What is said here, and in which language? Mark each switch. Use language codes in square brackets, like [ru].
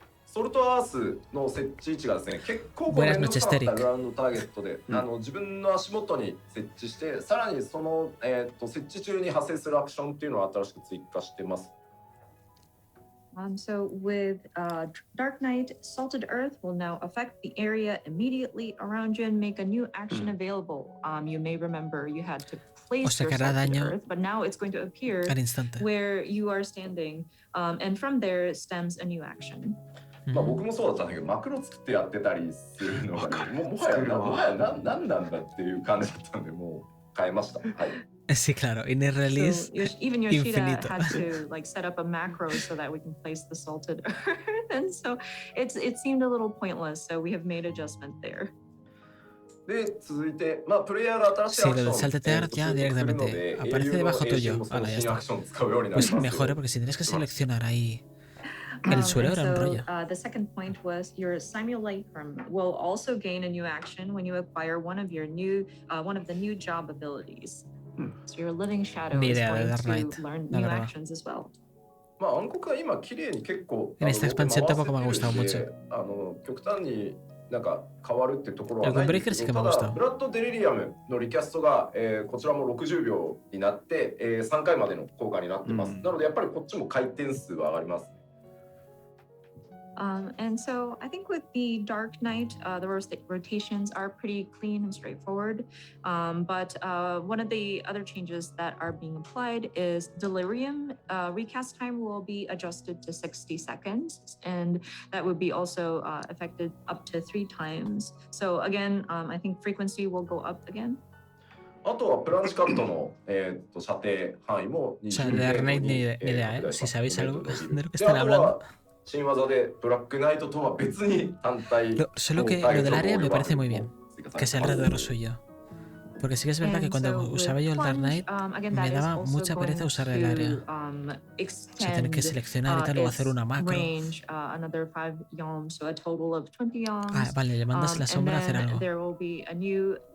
[ja] ソルトアースの設置位置がですね、結構これの変わったグラウンドターゲットで、自分の足元に設置して、さらにその、設置中に発生するアクションっていうのを新しく追加してます。 [en] So with Dark Knight, Salted Earth will now affect the area immediately around you and make a new action available. You may remember you had to place your Salted Earth, but now it's going to appear where you are standing, and from there stems a new action. [ja] まあ僕もそうだったんだけど、マクロ作ってやってたりするのが、ね、もはや何なんだっていう感じだったんで、もう変えました。はい。 [es] Sí, claro. En el release, [en] even Yoshida [es] infinito. [en] had to like set up a macro so that we can place the salted earth, and so it seemed a little pointless. So we have made adjustment there. [ja] で続いて、まあプレイヤーが新しいアクションを [es] saltetear ya directamente aparece debajo tuyo. Ahora ya está. Pues mejor, porque si tienes que seleccionar ahí el suelo era un rollo. [en] The second point was your simulacrum will also gain a new action when you acquire one of the new job abilities. So your living shadow is going to learn new actions as well. [ja] まあ暗黒は今綺麗に結構 [es] En esta expansión tampoco me ha gustado mucho. [ja] 極端になんか変わるってところはないんですけど、ただブラッド・デリリアムのリキャストが、こちらも60秒になって、3回までの効果になってます。なのでやっぱりこっちも回転数は上がります。 [en] And so I think with the Dark Knight, the rotations are pretty clean and straightforward. But one of the other changes that are being applied is Delirium. Recast time will be adjusted to 60 seconds, and that would be also affected up to 3 times. So again, I think frequency will go up again. [ja] あとはプランチカットの、射程範囲も20メートルに、 [es] ni idea, ¿eh? Si sabéis algo de lo que están hablando. [ja] 新技でブラックナイトとは別に単体 [es] Solo que lo del área me parece muy bien, que sea alrededor suyo. Porque sí que es verdad que cuando usaba yo el Dark Knight me daba mucha pereza usar el área. O sea, tener que seleccionar y tal, o hacer una macro. Vale, le mandas la sombra a hacer algo.